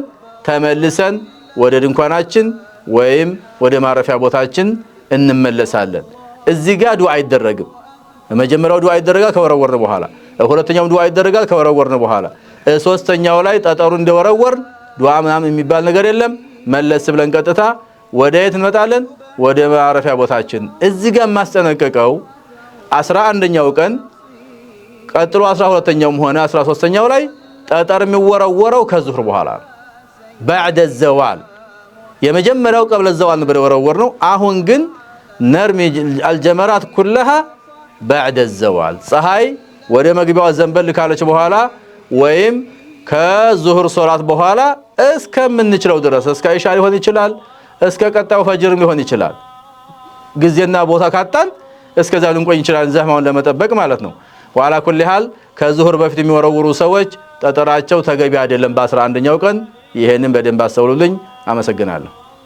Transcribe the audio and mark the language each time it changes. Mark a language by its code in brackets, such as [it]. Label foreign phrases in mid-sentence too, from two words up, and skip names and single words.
[am] ተመልሰን ወደ ድንኳናችን ወይም ወደ ማረፊያ ቦታችን እንመለሳለን። እዚህ ጋር ዱዓ አይደረግም። መጀመሪያው ዱዓ ይደረጋል ከወረወርን በኋላ፣ ሁለተኛው ዱዓ ይደረጋል ከወረወርን በኋላ፣ ሶስተኛው ላይ ጠጠሩ እንደወረወርን ዱዓ ምናምን የሚባል ነገር የለም። መለስ ብለን ቀጥታ ወደ የት እንመጣለን? ወደ ማረፊያ ቦታችን። እዚህ ጋር ማስጠነቀቀው 11ኛው ቀን ቀጥሎ 12ኛውም ሆነ 13ኛው ላይ ጠጠር የሚወረወረው ከዙህር በኋላ [ar] بعد الزوال [am] የመጀመሪያው [ar] قبل الزوال [am] ነበር ወረወርነው። አሁን ግን ነርሚ [ar] الجمرات كلها بعد الزوال [am] ፀሐይ ወደ መግቢያው ዘንበል ካለች በኋላ ወይም ከዙህር ሶላት በኋላ እስከምንችለው ድረስ እስከ ኢሻ ሊሆን ይችላል እስከ ቀጣው ፈጅር ሊሆን ይችላል። ጊዜና ቦታ ካጣን እስከዛ ልንቆይ እንችላለን ዘህማውን ለመጠበቅ ማለት ነው። [ar] وعلى كل حال [am] ከዙህር በፊት የሚወረውሩ ሰዎች ጠጠራቸው ተገቢ አይደለም በ11ኛው ቀን። ይሄንን በደንብ አስተውሉልኝ። አመሰግናለሁ።